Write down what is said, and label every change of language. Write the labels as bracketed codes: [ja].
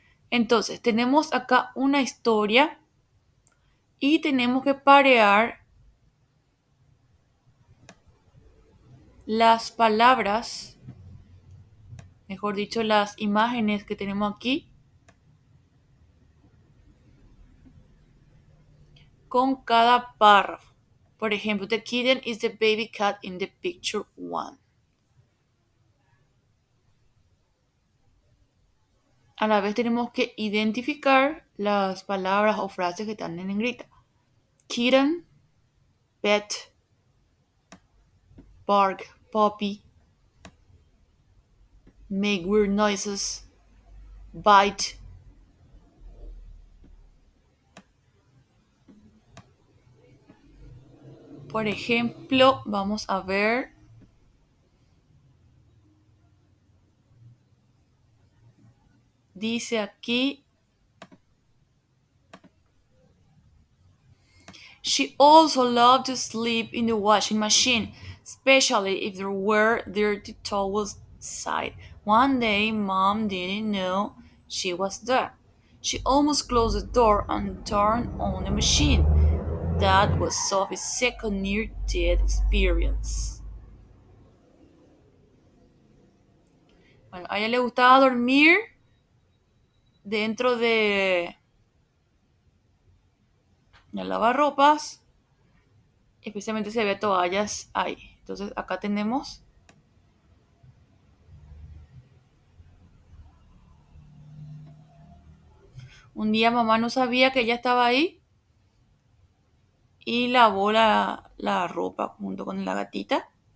[es] Entonces, tenemos acá una historia y tenemos que parear las palabras, mejor dicho, las imágenes que tenemos aquí con cada párrafo. Por ejemplo, [en] the kitten is the baby cat in the picture 1. [es] A la vez tenemos que identificar las palabras o frases que están en negrita. [en] Kitten, pet, bark, puppy, make weird noises, bite. [es] Por ejemplo, vamos a ver. Dice aquí, [en] she also loved to sleep in the washing machine, especially if there were dirty towels inside. One day, Mom didn't know she was there. She almost closed the door and turned on the machine. That was Sophie's second near-death experience. [es] Bueno, a ella le gustaba dormir dentro de lavarropas, especialmente si había toallas ahí. Entonces acá tenemos un día mamá no sabía que ella estaba ahí y lavó la ropa junto con la gatita.